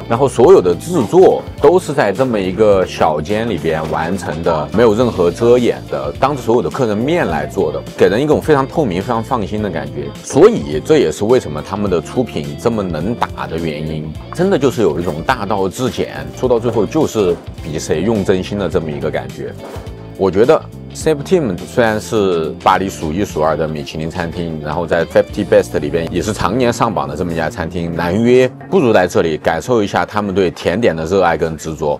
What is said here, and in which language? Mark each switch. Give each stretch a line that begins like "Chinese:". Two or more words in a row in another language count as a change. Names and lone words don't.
Chinese: 然後所有的製作都是在這麼一個小間裡邊完成的，沒有任何遮掩的，當着所有的客人面來做的，給人一種非常透明、非常放心的感覺。所以這也是為什麼他們的出品這麼能打的原因，真的就是有一種大道至簡，做到最後就是比誰用真心的這麼一個感覺。我覺得 Septime 雖然是巴黎數一數二的米其林餐廳，然後在 50 Best 裡邊也是常年上榜的這麼一家餐廳，難約不如來這裡感受一下他們對甜點的熱愛跟執着。